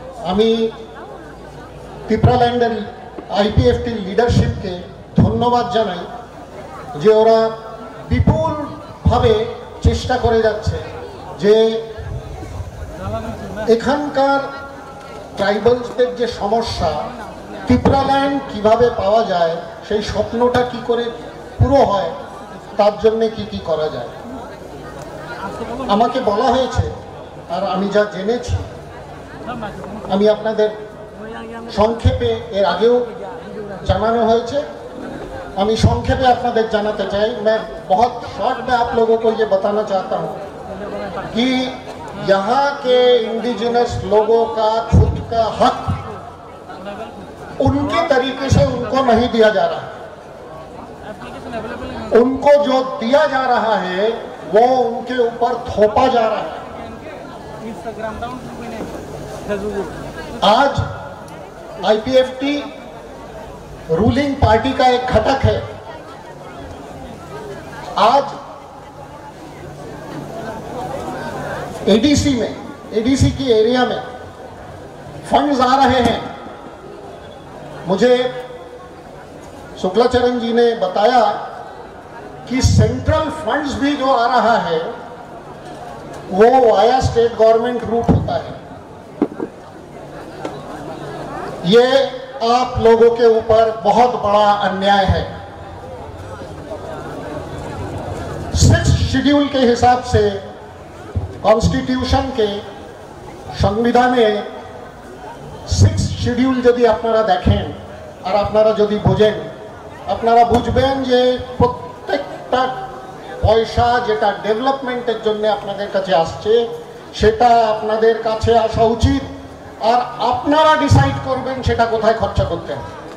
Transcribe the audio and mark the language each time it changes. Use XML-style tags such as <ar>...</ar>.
<bn>আমি তিপরা ল্যান্ডের আইপিএফটির লিডারশিপকে ধন্যবাদ জানাই যে ওরা বিপুলভাবে চেষ্টা করে যাচ্ছে যে এখানকার ট্রাইবালসদের যে সমস্যা, তিপরা ল্যান্ড কিভাবে পাওয়া যায়, সেই স্বপ্নটা কি করে পুরো হয়, তার জন্য কি কি করা যায়। আমাকে বলা হয়েছে, আর আমি যা জেনেছি আমি আপনাদের সংক্ষেপে এর আগেও জানানো হয়েছে, আমি সংक्षेपे আপনাদের জানাতে চাই।</bn> <hi>मैं बहुत शॉर्ट में आप लोगों को ये बताना चाहता हूँ कि यहाँ के इंडिजिनस लोगों का खुद का हक उनके तरीके से उनको नहीं दिया जा रहा। उनको जो दिया जा रहा है वो उनके ऊपर थोपा जा रहा है। आज आईपीएफटी रूलिंग पार्टी का एक घटक है। आज एडीसी में, एडीसी की एरिया में फंड्स आ रहे हैं। मुझे शुक्लाचरण जी ने बताया कि सेंट्रल फंड्स भी जो आ रहा है वो वाया स्टेट गवर्नमेंट रूट होता है। ये आप लोगों के ऊपर बहुत बड़ा अन्याय है। 6 शेड्यूल के हिसाब से कॉन्स्टिट्यूशन के संविधाने 6 शेड्यूल यदि</hi> <bn>আপনারা দেখেন আর আপনারা যদি বোঝেন, আপনারা বুঝবেন যে প্রত্যেকটা পয়সা যেটা ডেভেলপমেন্টের জন্য আপনাদের কাছে আসছে সেটা আপনাদের কাছে আসা উচিত, আর আপনারা ডিসাইড করবেন সেটা কোথায় খরচা করতে হবে।</bn>